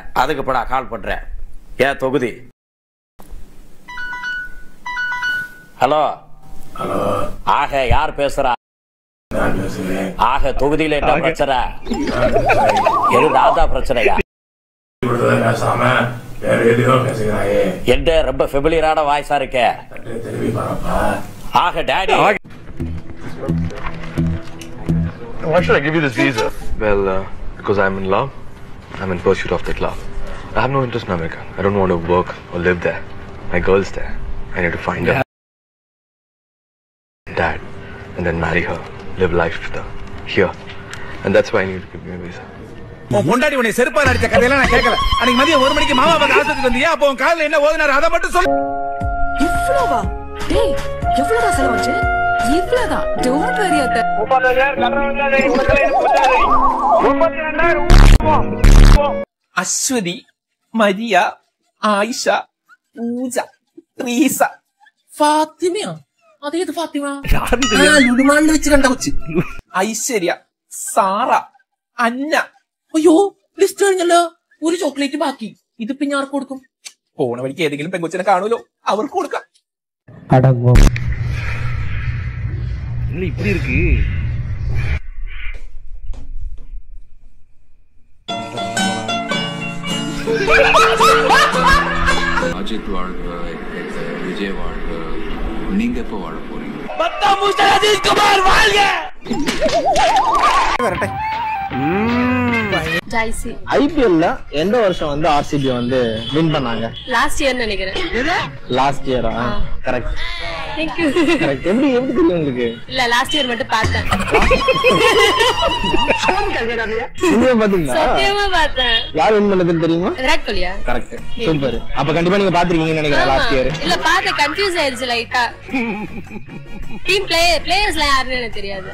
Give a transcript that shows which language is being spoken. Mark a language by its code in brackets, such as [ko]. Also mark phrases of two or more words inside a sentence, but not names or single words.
[ta] அதுக்கு இப்போ நான் கால் பண்றேன். ஏன் தொகுதி? ஹலோ ஆக யார் பேசுறா? ஆக தொகுதியில என்ன பிரச்சனை? எது நான் தான் பிரச்சனையா? என்ன ரொம்ப ஃபெமிலியரான வாய்ஸா இருக்க? ஆக டாடி. [en] Why should I give you this visa? Well, because I'm in love. I'm in pursuit of that love. I have no interest in America. I don't want to work or live there. My girl's there. I need to find her. Dad. And then marry her. Live life with her. Here. And that's why I need to give me a visa. [ta] முன்னாடி உன்னை செருப்பா நடிச்ச கதையெல்லாம் நான் கேட்கல. அன்னைக்கு மதியம் 1 மணிக்கு மாமா பார்க்க ஆஸ்பத்திரிக்கு வந்தியா? அப்போ உன் காலில் என்ன ஓதுனாரு அதை மட்டும் சொல்லு. இவ்வளவா? டேய் எவ்வளவுடா செலவாச்சு? இவ்வளவுதான். [en] don't worry [ta] அத்த. 32,000 அஸ்வதி, மரியா, ஆயிஷா, பூஜா, ட்ரீசா, [ml] ഫാത്തിമയോ? അതേത് ഫാത്തിമ? ലുലുമാളിൽ വെച്ച് കണ്ട കൊച്ച്. ഐശ്വര്യ, സാറ, അന്ന. അയ്യോ ലിസ്റ്റ് കഴിഞ്ഞല്ലോ. ഒരു ചോക്ലേറ്റ് ബാക്കി. ഇതിപ്പോ ഞാൻ ആർക്ക് കൊടുക്കും? പോണ വഴിക്ക് ഏതെങ്കിലും പെങ്കൊച്ചിനെ കാണുമല്ലോ, അവർക്ക് കൊടുക്കാം. [ta] இப்படி இருக்கு. அஜித் வாழ்க, விஜய் வாழ்க, நீங்க எப்ப வாழ போறீங்க? ஜாய்சி ஐபிஎல்ல எந்த வருஷம் வந்து ஆர்சிபி வந்து வின் பண்ணாங்க? [en] last year நினைக்கிறேன். last year? correct. Thank you. [ta] கரெக்ட். எப்படி தெரியும் உங்களுக்கு? இல்ல [en] last year [ta] மட்டும் பார்த்தேன். நீங்க பாத்தீங்களா? சத்தியமா பார்த்தேன். யார் வின் பண்ணதுன்னு தெரியுமா? விராட் கோலியா? [en] correct. super. [ta] அப்ப கண்டிப்பா நீங்க பாத்துருக்கீங்கன்னு நினைக்கிறேன் [en] last year. [ta] இல்ல பார்த்தேன், கன்ஃபியூஸ் ஆயிருச்சு லைட்டா. [en] team players [ta] யாருன்னு எனக்கு தெரியாது.